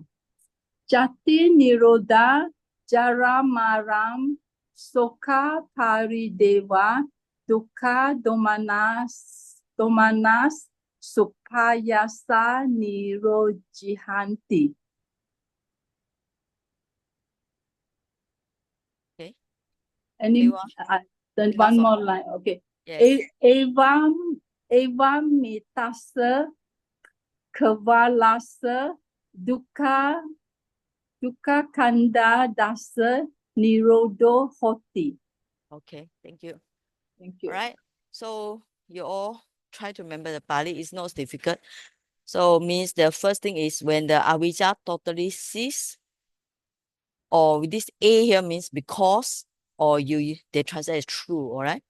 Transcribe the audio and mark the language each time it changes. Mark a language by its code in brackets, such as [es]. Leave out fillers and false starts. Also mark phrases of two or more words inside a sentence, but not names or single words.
[pi] Jati nirodha jara maram soka parideva dukkha domanas supayasa nirojihanti. [en] Okay. Then one more line. Okay. Yes. [pi] Evam mitasa kevalasa, dukkha, dukkha kanda dasa, nirodo hoti. [en] Okay, thank you. Thank you. All right. So you all try to remember the Pali. It's not difficult. So means the first thing is when the avijja totally cease, or with this A here means because, or they translate as true, all right?